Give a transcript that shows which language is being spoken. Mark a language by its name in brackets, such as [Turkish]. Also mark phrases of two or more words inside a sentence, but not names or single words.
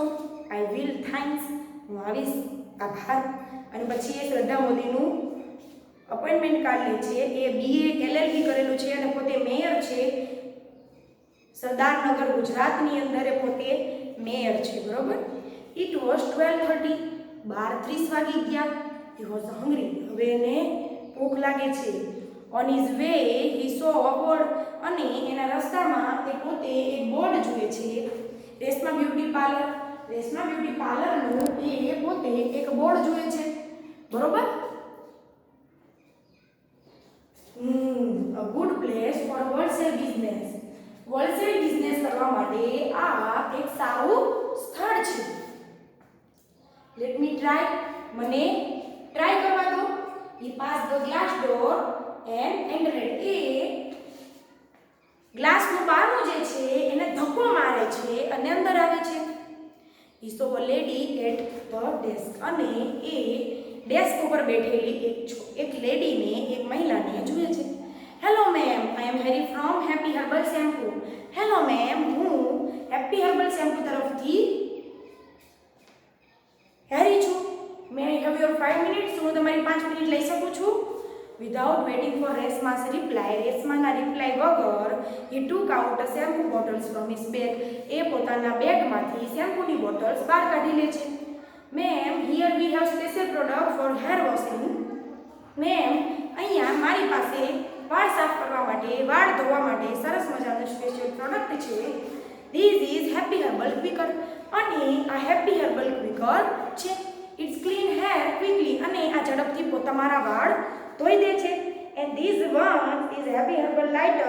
[English] I will thanks. [Gujarati] હું આવીશ. આભાર. અને પછી એ શ્રદ્ધા મોદીનું અપોઇન્ટમેન્ટ કાર્ડ લે છે. એ BA LLB કરેલું છે અને પોતે મેયર છે. સરદારનગર ગુજરાતની અંદર એ પોતે મેયર છે. બરોબર? [English] It was 12:30. 12:30 [Gujarati] વાગી ગયા. [English] He was hungry. [Gujarati] હવે એને ભૂખ લાગે છે. [English] On his way he saw a board. [Gujarati] અને એના રસ્તામાં તે પોતે એક બોર્ડ જુએ છે. રેશમા બ્યુટી પાર્લરનું એ પોતે એક બોર્ડ જુએ છે. બરોબર? [English] A good place for wholesale business. wholesale business [Gujarati] કરવા માટે આ એક સારું સ્થળ છે. [English] let me try. [Gujarati] મને ટ્રાય કરવા દો. [English] He passed the glass door and entered. [Gujarati] એ ગ્લાસનું બારણું જે છે એને ધક્કો મારે છે અને અંદર આવે છે. [English] He saw a lady at the desk. [Gujarati] અને એ ડેસ્ક ઉપર બેઠેલી એક લેડીને, એક મહિલાને જુએ છે. [English] Hello ma'am, I am Harry from Happy Herbal Shampoo. [Gujarati] હેલો મેમ, હું હેપી હર્બલ શેમ્પૂ તરફથી હેરી છું. [English] May I have your 5 minutes? [Gujarati] હું તમારી 5 મિનિટ લઈ શકું છું? [English] without waiting for Reshma's reply, [Gujarati] રેશમાના રિપ્લાય વગર [English] he took out a shampoo bottles from his bag. [Gujarati] એ પોતાના બેગમાંથી શેમ્પૂની બોટલ્સ બહાર કાઢી લે છે. [English] મેમ, here we have special product for hair washing. [Gujarati] મેમ, અહીંયા મારી પાસે વાળ સાફ કરવા માટે, વાળ ધોવા માટે સરસ મજાનું સ્પેશિયલ પ્રોડક્ટ છે. [English] This is Happy Herbal Quicker. [Gujarati] અને આ હેપી હર્બલ ક્વિકર છે. [English] It's clean hair quickly. [Gujarati] અને આ ઝડપથી તમારા વાળ ધોઈ દે છે. [English] And this one is Happy Herbal Lighter.